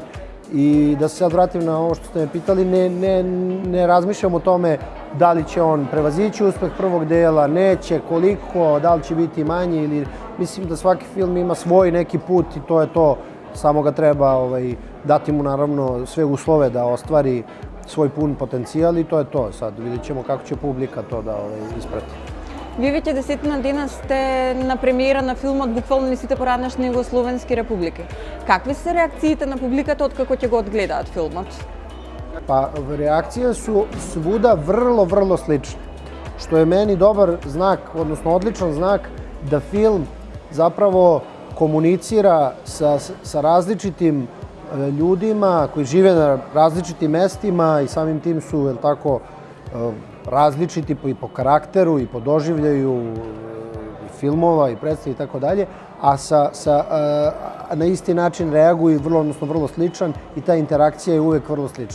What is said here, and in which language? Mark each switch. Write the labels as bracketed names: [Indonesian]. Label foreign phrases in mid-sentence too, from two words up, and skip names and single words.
[Serbian] I da se sad vratim na ovo što ste me pitali, ne razmišljam o tome da li će on prevazići uspeh prvog dela, neće, koliko, da li će biti manji ili... Mislim da svaki film ima svoj neki put i to je to. Samo ga treba dati mu naravno sve uslove da ostvari svoj pun potencijal i to je to. Sad vidjet ćemo kako će publika to da isprati. [Macedonian] Вие веќе десетина дена сте на премиера на филмот буквално на сите поранешни југословенски републики. Какви се реакциите на публиката откако ќе го одгледаат филмот? [Serbian] Pa reakcije su svuda vrlo slične. Što je meni dobar znak, odnosno odličan znak da film zapravo komunicira sa različitim ljudima koji žive na različitim mestima i samim tim su, jel tako, različiti i po karakteru i po doživljaju filmova i predstava i tako dalje, a na isti način reaguju vrlo sličan i ta interakcija je uvek vrlo slična.